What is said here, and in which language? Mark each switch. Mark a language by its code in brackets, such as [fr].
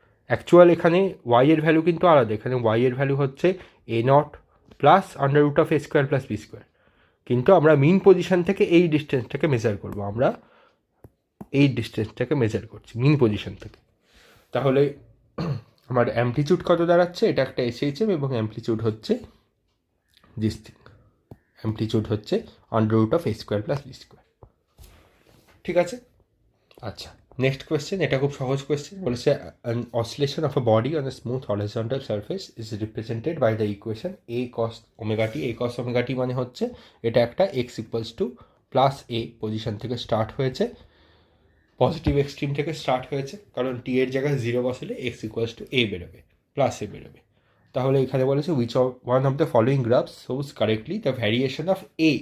[bn] Actual এখানে Y এর value কিন্তু আলাদা, এখানে ওয়াই এর ভ্যালু হচ্ছে এ not plus under root of A square plus B square, কিন্তু আমরা মিন পজিশন থেকে এই ডিস্টেন্সটাকে মেজার করবো, আমরা এই ডিস্টেন্সটাকে মেজার করছি মিন পজিশন থেকে। তাহলে আমার অ্যাম্পলিচিউড কত দাঁড়াচ্ছে? এটা একটা এসএইচএম এবং অ্যাম্পলিচিউড হচ্ছে [en] this thing, [bn] অ্যাম্পলিচিউড হচ্ছে under root of A square plus B square. ঠিক আছে, আচ্ছা নেক্সট কোয়েশ্চেন, এটা খুব সহজ কোয়েশ্চেন। বলেছে [en] an oscillation of a body on a smooth horizontal surface is represented by the equation a cos omega t। [bn] a cos omega t মানে হচ্ছে এটা একটা x equals to plus A position থেকে start হয়েছে, positive extreme থেকে start হয়েছে, কারণ টি এর জায়গায় জিরো বসালে এক্স ইকুয়ালস টু এ বেরোবে, প্লাস এ বেরোবে। তাহলে এখানে বলেছে [en] Which of one of the following graphs shows correctly the variation of A.